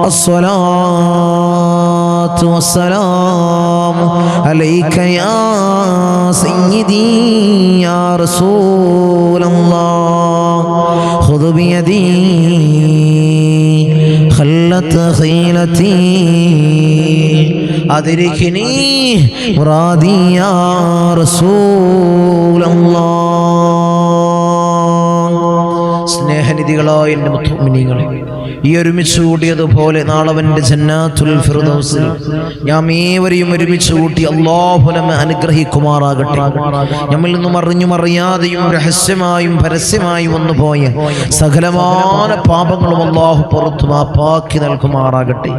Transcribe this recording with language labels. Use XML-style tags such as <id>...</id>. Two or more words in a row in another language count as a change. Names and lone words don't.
<ar>الصلاة والسلام عليك يا سيدي يا رسول الله. خذ بيدي خلت خيلتي أدركني مرادي يا رسول الله.</ar> <ml>സ്നേഹനിധികളായ എൻ്റെ മുഅ്മിനീങ്ങളെ, ഈ ഒരുമിച്ച് കൂടിയതുപോലെ നാളവൻ്റെ ജന്നാത്തുൽ ഫിർദൗസിൽ നാം ഏവരെയും ഒരുമിച്ച് കൂട്ടി അല്ലാഹു നമ്മെ അനുഗ്രഹിക്കുമാറാകട്ടെ. നമ്മിൽ നിന്നും അറിഞ്ഞും അറിയാതെയും രഹസ്യമായും പരസ്യമായും വന്നുപോയ സകലമായ പാപങ്ങളും അല്ലാഹു പുറത്തു മാപ്പാക്കി നൽകുമാറാകട്ടെ.</ml>